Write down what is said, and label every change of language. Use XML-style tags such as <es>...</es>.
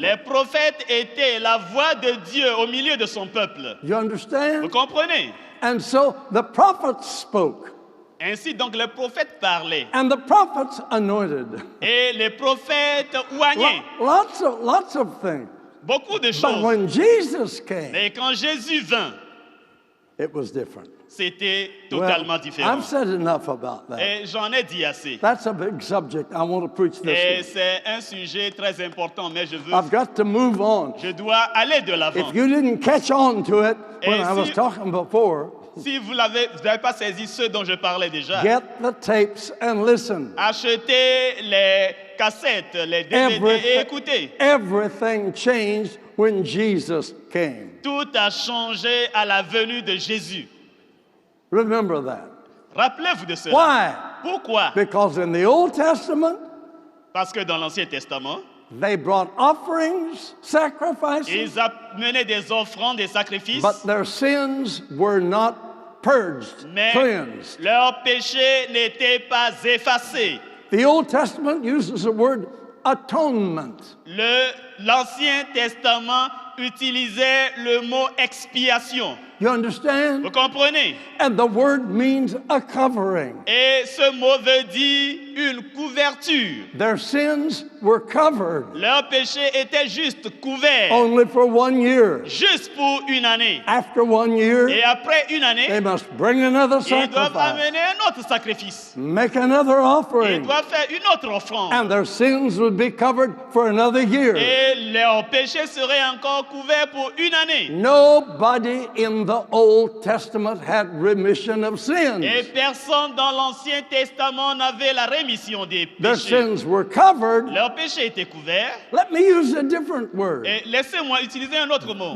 <fr>Les prophètes étaient la voix de Dieu au milieu de son peuple.</fr> <en>You</en> <fr>Vous</fr> <en>understand?</en> <fr>comprenez?</fr> <en>And so the prophets spoke,</en> <fr>Ainsi donc les prophètes parlaient.</fr> <en>and the prophets anointed.</en> <fr>Et les prophètes oignaient.</fr> <en>Lots of things.</en> <fr>Beaucoup de</fr> <en>But</en> <fr>choses.</fr> <en>when Jesus came,</en> <fr>Mais quand Jésus vint,</fr> <en>it was different.</en> <fr>c'était totalement différent.</fr> <en>I've said enough about that.</en> <fr>Et j'en ai dit assez.</fr> <en>That's a big subject. I want to preach</en> <fr>Et</fr> <en>this</en> <fr>c'est un sujet très important, mais</fr> <en>one. I've got to move on.</en> <fr>je dois aller de l'avant.</fr> <en>If you didn't catch on to it when</en> <fr>Et</fr> <en>I was</en> <fr>si-</fr> <en>talking before,</en> <fr>Si vous n'avez pas saisi ce dont je parlais déjà,</fr> <en>get the tapes and listen.</en> <fr>achetez les cassettes, les DVD et écoutez.</fr> <en>Everything changed when Jesus came.</en> <fr>Tout a changé à la venue de Jésus.</fr> <en>Remember that.</en> <fr>Rappelez-vous de cela.</fr> <en>Why?</en> <fr>Pourquoi?</fr> <en>Because in the Old Testament,</en> <fr>Parce que dans l'Ancien Testament,</fr> <en>they brought offerings, sacrifices,</en> <fr>ils amenaient des offrandes, des sacrifices,</fr> <en>but their sins were not purged,</en> <fr>mais</fr> <en>cleansed.</en> <fr>leurs péchés n'étaient pas effacés.</fr> <en>The Old Testament uses the word atonement.</en> <fr>L'Ancien Testament utilisait le mot expiation.</fr> <en>You understand?</en> <fr>Vous comprenez?</fr> <en>And the word means a covering.</en> <fr>Et ce mot veut dire une couverture.</fr> <en>Their sins were covered</en> <fr>Leurs péchés étaient juste couverts,</fr> <en>only for 1 year.</en> <fr>juste pour une année.</fr> <en>After 1 year,</en> <fr>Et après une année,</fr> <en>they must bring another</en> <fr>ils doivent</fr> <en>sacrifice,</en> <fr>amener un autre sacrifice.</fr> <en>make another</en> <fr>Ils</fr> <en>offering,</en> <fr>doivent faire une autre offrande.</fr> <en>and their sins would be covered for another year.</en> <fr>Et leurs péchés seraient encore couverts pour une année.</fr> <en>Nobody in the Old Testament had remission of</en> <fr>Et</fr> <en>sins.</en> <fr>personne dans l'Ancien Testament n'avait la rémission des</fr> <en>Their</en> <fr>péchés.</fr> <en>sins were covered.</en> <fr>Leurs péchés étaient couverts.</fr> <en>Let me use a different word.</en> <fr>Et laissez-moi utiliser un autre mot.</fr>